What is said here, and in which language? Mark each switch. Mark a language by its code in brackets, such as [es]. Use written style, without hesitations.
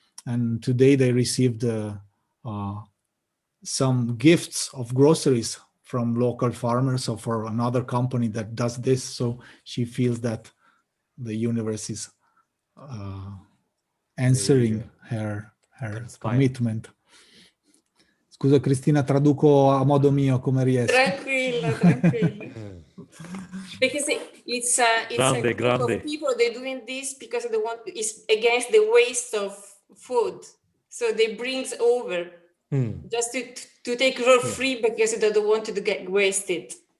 [en] And today they received some gifts of groceries from local farmers or for another company that does this. So she feels that the universe is answering her commitment. [it] Scusa Cristina, traduco a modo mio come riesco. Tranquilla. [en] Because it's a group of people, they're doing this because it's against the waste of food. So they bring over just to take for free because they don't want to get wasted.